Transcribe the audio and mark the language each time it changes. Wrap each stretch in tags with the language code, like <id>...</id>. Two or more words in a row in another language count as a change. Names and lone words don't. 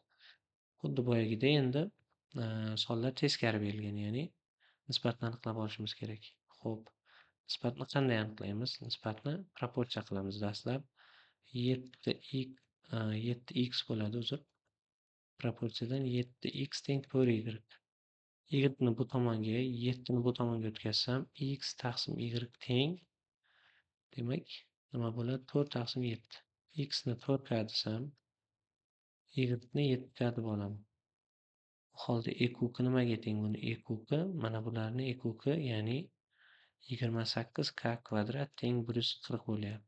<uz>Xuddi boyagidek endi sonlar teskari berilgan, ya'ni nisbatni aniqlab olishimiz kerak. Xo'p, nisbatni qanday aniqlaymiz? Nisbatni proporsiya qilamiz dastlab. 7x bo'ladi, uzr. Proporsiyadan 7x teng 4y. Y ni bu tomonga, 7 ni bu tomonga o'tkazsam, x taqsim y teng. Demak, nima bo'ladi? 4 taqsim 7. X ni 4 ga desam, y ni 7 ga deb olaman. Bu holda ekuki nimaga teng? Buni ekuki, mana bularni ekuki, ya'ni 28 k kvadrat teng 140 bo'lyapti.</uz>